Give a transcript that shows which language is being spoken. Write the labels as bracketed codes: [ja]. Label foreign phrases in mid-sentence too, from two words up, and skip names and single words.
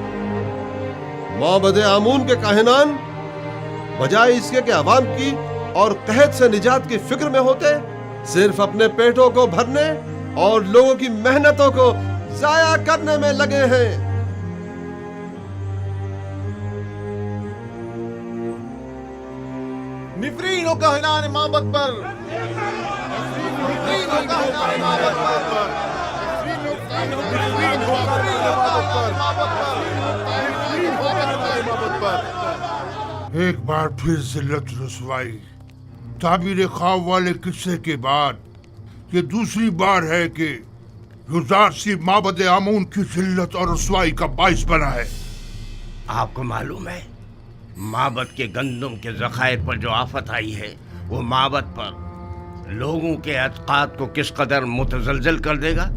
[ur] معبد آمون کے کاہنان بجائے اس کے کہ عوام کی اور قحط سے نجات کی فکر میں ہوتے، صرف اپنے پیٹوں کو بھرنے اور لوگوں کی محنتوں کو ضائع کرنے میں لگے ہیں. نفرین و کاہنان معبد پر نفرین و کاہنان معبد پر نفرین و کاہنان معبد پر ایک بار پھر ذلت رسوائی، تعبیر خواب والے قصے کے بعد یہ دوسری بار ہے کہ یوزارسیف معبد آمون کی ذلت اور رسوائی کا باعث بنا ہے۔ آپ کو معلوم ہے معبد کے گندم کے ذخائر پر جو آفت آئی ہے وہ معبد پر لوگوں کے اعتقاد کو کس قدر متزلزل کر دے گا؟